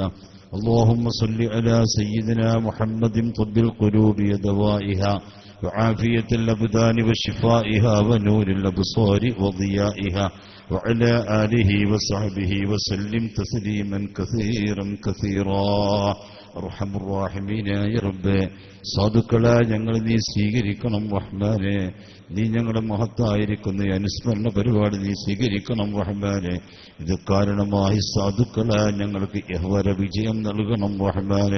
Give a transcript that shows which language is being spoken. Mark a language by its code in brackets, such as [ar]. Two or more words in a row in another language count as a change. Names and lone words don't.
[ar] اللهم صل على سيدنا محمد طب القلوب ودوائها وعافية الأبدان وشفائها ونور الأبصار وضيائها وعلى آله وصحبه وسلم تسليما كثيرا كثيرا. [ml] അർഹമുർറാഹിമീനായ റബ്ബേ, സാധുക്കളായ ഞങ്ങൾ നീ സ്വീകരിക്കണം റഹ്മാനെ. നീ ഞങ്ങളുടെ മഹത്തായിരിക്കുന്ന അനുസ്മരണ പരിപാടി നീ സ്വീകരിക്കണം റഹ്മാനെ. ഇത് കാരണമായി സാധുക്കളായ ഞങ്ങൾക്ക് യഹ്വര വിജയം നൽകണം റഹ്മാനെ.